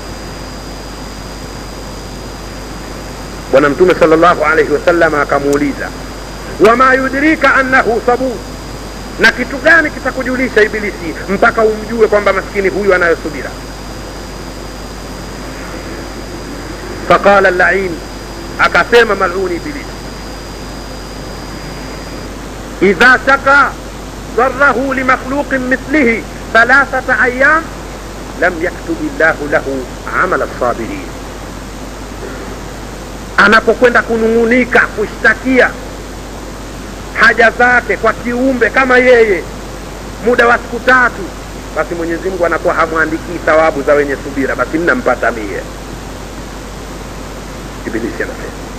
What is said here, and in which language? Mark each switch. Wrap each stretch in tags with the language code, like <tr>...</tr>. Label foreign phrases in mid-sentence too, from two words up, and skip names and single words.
<sw>Bwana Mtume</sw> <ar>صلى الله عليه وسلم</ar> <sw>akamuuliza,</sw> <ar>وما يدريك أنه صبور,</ar> <sw>na kitu gani kitakujulisha Ibilisi mpaka umjue kwamba maskini huyu anayosubira?</sw> <ar>فقال اللعين,</ar> <sw>akasema mal'uni Ibilisi,</sw> <ar>إذا شكا ضره لمخلوق مثله 3 أيام لم يكتب الله له عمل الصابرين.</ar> <sw>Anapokwenda kunungunika, kushtakia haja zake kwa kiumbe kama yeye muda wa siku 3, basi Mwenyezi Mungu anakuwa hamwandiki thawabu za wenye subira, basi mnampata mie. Ibilisi anasema.</sw>